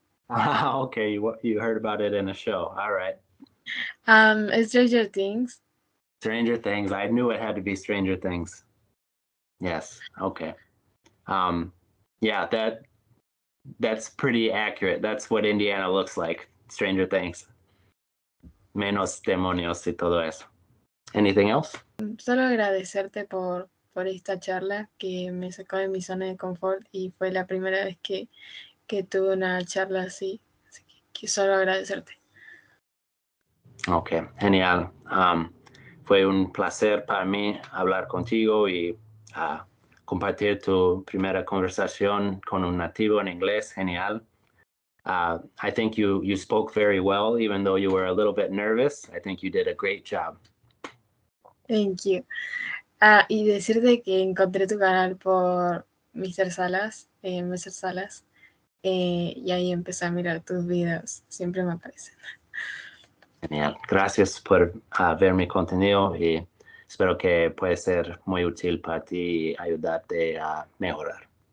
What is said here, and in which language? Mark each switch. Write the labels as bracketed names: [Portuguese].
[English] Okay, you heard about it in a show. All right. Stranger Things. Stranger Things. I knew it had to be Stranger Things. Yes. Okay. Yeah, that's pretty accurate. That's what Indiana looks like. Stranger Things. [Spanish] Menos demonios y todo eso. [English] Anything else? [Spanish] Solo agradecerte por esta charla que me sacó de mi zona de confort y fue la primera vez que tuve una charla así. Así que solo agradecerte. Ok, genial. Fue un placer para mí hablar contigo y compartir tu primera conversación con un nativo en inglés. Genial. [English] I think you spoke very well, even though you were a little bit nervous. I think you did a great job. Thank you. [Spanish] Y decirte que encontré tu canal por Mr. Salas, Mr. Salas, y ahí empecé a mirar tus videos. Siempre me aparecen. Genial. Gracias por ver mi contenido y espero que pueda ser muy útil para ti y ayudarte a mejorar.